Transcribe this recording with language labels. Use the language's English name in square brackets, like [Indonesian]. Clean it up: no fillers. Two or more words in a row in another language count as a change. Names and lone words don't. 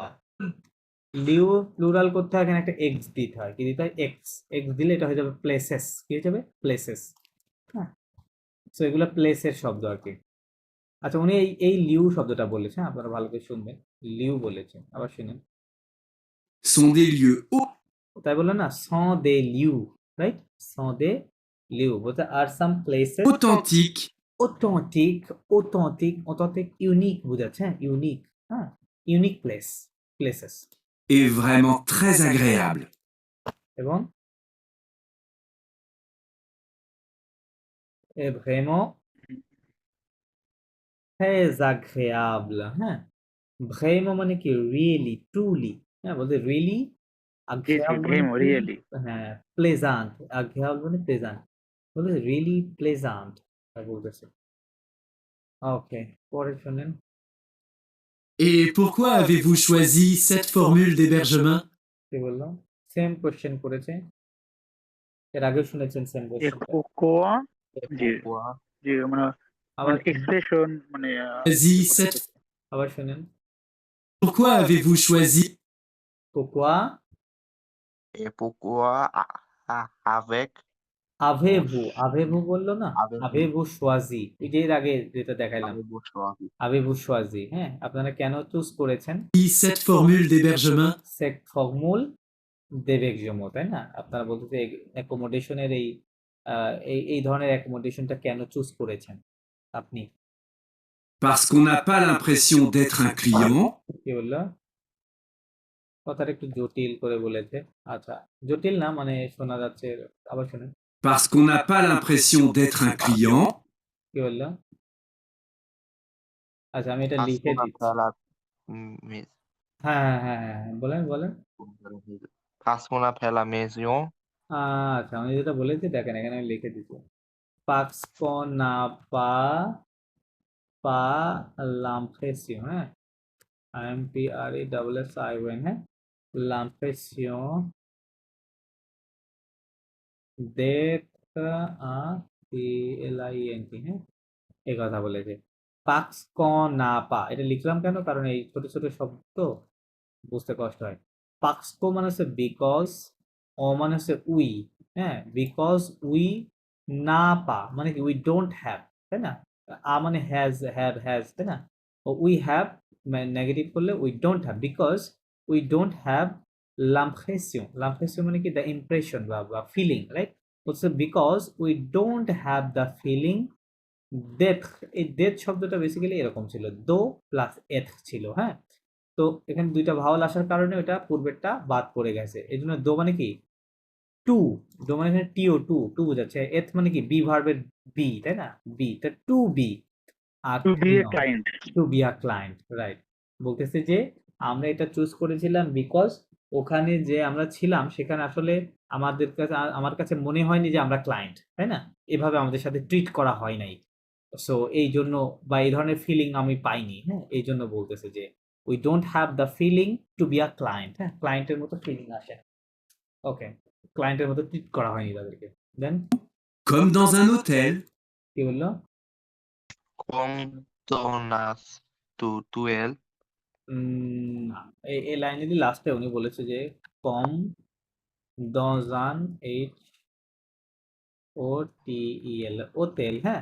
[Bangla] লিউ প্লুরাল করতে হয়, এখানে একটা এক্স দিতে হয়, কি দিতে হয়? এক্স। এক্স দিলে এটা হয়ে যাবে প্লেসেস, কি হয়ে যাবে? প্লেসেস, হ্যাঁ। সো এগুলো প্লেসের শব্দ আর কি। আচ্ছা, উনি এই লিউ শব্দটা বলেছেন, আপনারা ভালো করে শুনবেন। লিউ বলেছেন, আবার শুনেন। [French] sont des lieux [Bangla] তাই বললো না, [French] sont des lieux, [Bangla] রাইট? [French] sont des lieux [Bangla] বলতে [English] are some places [French] authentiques [Bangla] অথেন্টিক, অথেন্টিক, অথেন্টিক ইউনিক বোঝাচ্ছে, হ্যাঁ, ইউনিক, হ্যাঁ, [English] unique place, [Bangla] প্লেসেস। [French] et vraiment très agréables. [Bangla] এবং [French] vraiment très agréable, [Bangla] হ্যাঁ। vraiment মানে কি? [English] really, truly, [Bangla] হ্যাঁ, বলতে রিয়েলি। জি জি agréable মানে ভেম কি? রিয়েলি হ্যাঁ, প্লেজান্ট। agréable মানে প্লেজান্ট, বলতে [English] really pleasant [Bangla] বলতেছে। ওকে, পরে শুনেন। [French] Et pourquoi avez-vous choisi cette formule d'hébergement? [Bangla] কি বললো? [English] same question [Bangla] করেছে, এর আগেও শুনেছেন সেম কোশ্চেনটা। কোয়া জি পোকোয়া জি মানে আবার এক্সপ্রেশন মানে [French] Choisi [Bangla] কি বলে [French] cette... [Bangla] এটাকে? আবার শুনেন। [French] Pourquoi avez-vous choisi pourquoi পোকোয়া avec avez-vous, avez-vous [Bangla] বললো না, [French] avec avez-vous choisi, [Bangla] এই যে এর আগে যেটা দেখাইলাম, [French] avec choisi avez-vous choisi, [Bangla] হ্যাঁ, আপনারা কেন চুজ করেছেন [French] cette formule d'hébergement? সেক ফর্মুল দেবেকজম, তাই না? [Bangla] আপনারা বলতে অ্যাকোমোডেশনের এই ধরনের অ্যাকোমোডেশনটা কেন চুজ করেছেন আপনি? [French] Parce qu'on n'a pas l'impression d'être un client, [Bangla] কি বললো? কথাটা একটু জটিল করে বলেছে। আচ্ছা, জটিল না মানে শোনা যাচ্ছে, আবার শুনেন। [French] parce qu'on n'a pas l'impression d'être un client, [Bangla] কি বললো? আচ্ছা, আমি এটা লিখে Pascuna দিচ্ছি। pela mes হ্যাঁ, হ্যাঁ, হ্যাঁ, হ্যাঁ, বলেন বলেন। Pascuna pela maison আচ্ছা, আমি যেটা বলেছি দেখেন, এখানে আমি লিখে দিচ্ছি। পাক্স না পা পা l'impression, হ্যাঁ, IMPRESSION, হ্যাঁ, [French] l'impression d'être un client, [Bangla] হ্যাঁ, এই কথা বলেছে। [French] parce qu'on n'a pas, [Bangla] এটা লিখলাম কেন? কারণ এই ছোট ছোট শব্দ বুঝতে কষ্ট হয়। পাক্সকো মানে হচ্ছে বিকজ, অ মানে হচ্ছে উই, হ্যাঁ, [English] because we [Bangla] না পা মানে কি? [English] we don't have, [Bangla] তাই না? আ মানে হ্যাজ, হ্যাজ, তাই না? [English] we have [Bangla] নেগেটিভ করলে [English] we don't have, because we don't have [Bangla] লাম্প্রেসিয়ন, লাম্প্রেসিয়ন মানে কি? [English] the impression [Bangla] বা ফিলিং, রাইট? হচ্ছে [English] because we don't have the feeling death. [Bangla] এই ডেথ শব্দটা বেসিক্যালি এরকম ছিল, দো প্লাস এথ ছিল, হ্যাঁ। তো এখানে দুইটা ভাওয়াল আসার কারণে ওটা পূর্বেরটা বাদ পড়ে গেছে, এই জন্য দো মানে কি? টু। দো মানে এখানে টিও, টু, টু বোঝাচ্ছে। এথ মানে কি? বি ভার্বের বি, তাই না? বি, তা [English] to be [Bangla] আর [English] to be a client to be a client, রাইট। [Bangla] বলতেছে যে আমরা এটা চুজ করেছিলাম বিকজ ওখানে যে আমরা ছিলাম সেখানে আসলে আমাদের কাছে, আমার কাছে মনে হয়নি যে আমরা ক্লায়েন্ট, তাই না? এভাবে আমাদের সাথে ট্রিট করা হয় নাই। সো এই জন্য, বা এই ধরনের ফিলিং আমি পাইনি, হ্যাঁ, এই জন্য বলতেছে যে [English] we don't have the feeling to be a client, [Bangla] হ্যাঁ, ক্লায়েন্টের মতো ফিলিং আসে। ওকে, ক্লায়েন্টের মতো ট্রিট করা হয়নি তাদেরকে। দেন [French] comme dans un hôtel, [Bangla] কি বললো? condonas tu el না, এই লাইনেরই লাস্টে উনি বলেছে যে কম দজান এইচ ও টি ই এল, ওতেল, হ্যাঁ।